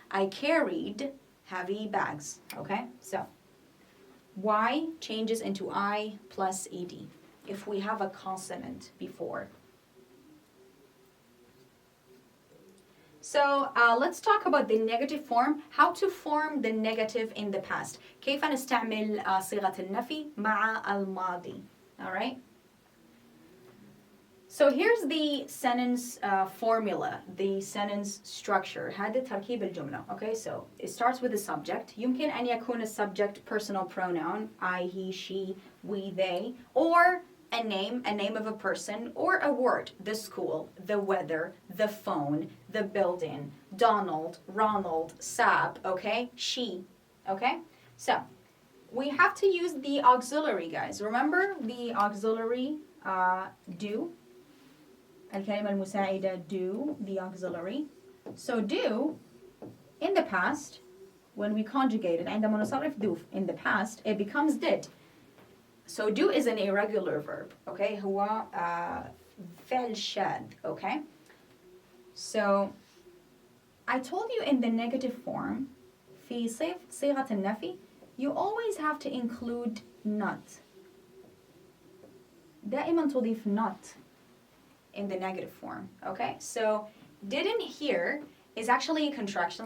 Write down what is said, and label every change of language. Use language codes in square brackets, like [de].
[en] I carried heavy bags, okay? So, Y changes into I plus ed if we have a consonant before. So let's talk about the negative form. How to form the negative in the past. [ar] كيف نستعمل صيغة النفي مع الماضي. [en] All right? So here's the sentence formula, the sentence structure. [ar] هذا تركيب الجملة. [en] Okay, so it starts with the subject. [ar] يمكن أن يكون [en] subject personal pronoun, I, he, she, we, they, or a name of a person, or a word, the school, the weather, the phone, the building, Donald, Ronald, Sab, okay, she, okay? So we have to use the auxiliary, guys. Remember the auxiliary, do. [ar] الكلمة المساعدة [en] do, the auxiliary. So do, in the past, when we conjugate it, [ar] عندما نصرف [en] do in the past, it becomes did. So do is an irregular verb, okay? [ar] هو فعل شاذ, okay? [en] So I told you in the negative form, [ar] في صيغة النفي, [en] you always have to include not. [ar] دائما تضيف [en] not in the negative form, okay? So didn't here is actually a contraction.